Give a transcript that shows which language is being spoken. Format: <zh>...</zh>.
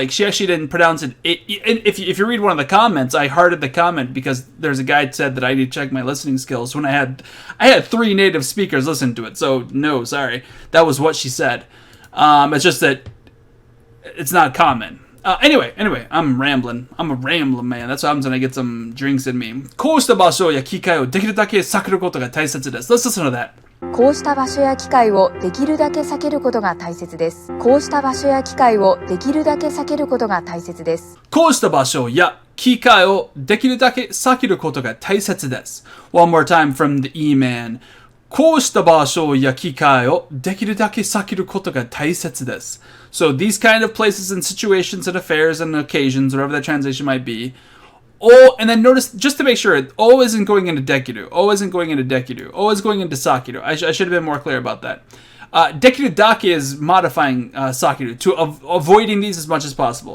<en>Like she actually didn't pronounce it. If you read one of the comments, I hearted the comment because there's a guy that said that I need to check my listening skills when I had 3 native speakers listen to it. So no, sorry, that was what she said. It's just that it's not common. Anyway, I'm rambling. I'm a rambling man. That's what happens when I get some drinks in me.</en> <ja>こうした場所や機会をできるだけ避けることが大切です。</ja> <en>Let's listen to that.</en> <ja>こうした場所や機会をできるだけ避けることが大切です。こうした場所や機会をできるだけ避けることが大切です。こうした場所や機会をできるだけ避けることが大切です。</ja> <en>One more time from the E-Man. こうした場所や機会をできるだけ避けることが大切です。 So these kind of places and situations and affairs and occasions, whatever that translation might be. Oh, and then notice, just to make sure, O isn't going into dekiru. O isn't going into dekiru. O is going into sakiru. I should have been more clear about that. Dekiru dake is modifying sakiru to avoiding these as much as possible.</en>